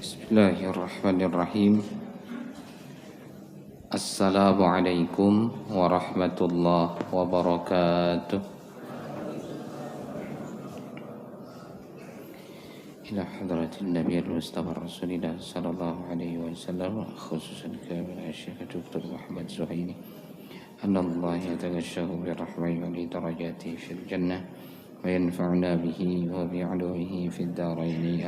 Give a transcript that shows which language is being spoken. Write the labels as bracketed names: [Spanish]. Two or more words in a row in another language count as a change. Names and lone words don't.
[Arabic] بسم الله الرحمن الرحيم. السلام عليكم ورحمة الله وبركاته. إلى حضرة النبي المصطفى رسول الله صلى الله عليه وسلم، خصوصا kepada الشيخ د. محمد زحيلي، الله يتغشاه برحمته ولدرجاته في الجنة وينفعنا به وبعلومه في الدارين.